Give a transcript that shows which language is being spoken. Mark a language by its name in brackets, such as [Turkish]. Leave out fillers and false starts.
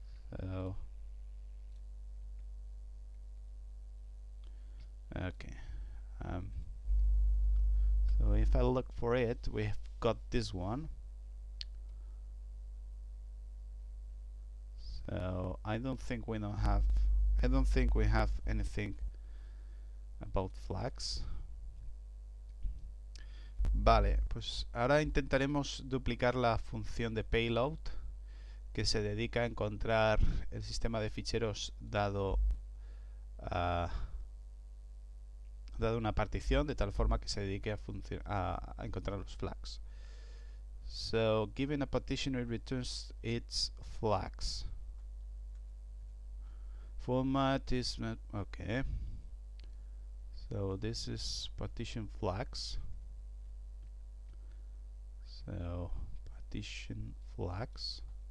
[English] So okay, so if I look for it, we've got this one. So I don't think we have anything about flags, [Spanish] Vale, pues ahora intentaremos duplicar la función de payload que se dedica a encontrar el sistema de ficheros dado una partición, de tal forma que se dedique a encontrar los flags. [English] So, given a partition, it returns its flags. Format is okay. So this is partition flags. So partition flags.